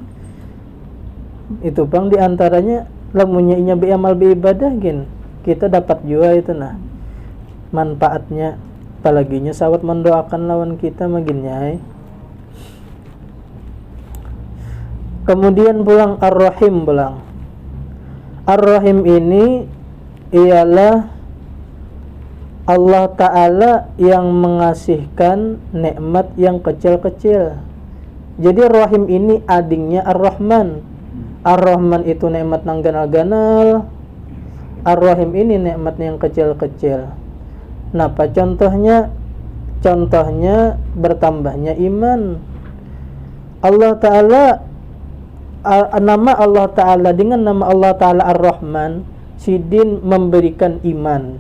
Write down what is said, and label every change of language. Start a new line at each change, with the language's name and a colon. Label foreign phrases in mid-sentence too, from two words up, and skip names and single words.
Banjar: Itu pang diantaranya lamunnya inya beramal beribadah gin, kita dapat juga itu manfaatnya. Apalaginya sawat mendoakan lawan kita maginnya. Kemudian pulang Ar-Rahim pulang.
Indonesian: Ar-Rahim ini ialah Allah Ta'ala yang mengasihkan nikmat yang kecil-kecil.
Banjar: Jadi Rahim ini adingnya Ar-Rahman. Ar-Rahman itu nikmat nang ganal-ganal,
Indonesian: Ar-Rahim ini nikmatnya yang kecil-kecil.
Banjar: Napa contohnya?
Indonesian: Contohnya bertambahnya iman. Allah Ta'ala, nama Allah Ta'ala dengan nama Allah Ta'ala Ar-Rahman, sidin memberikan iman.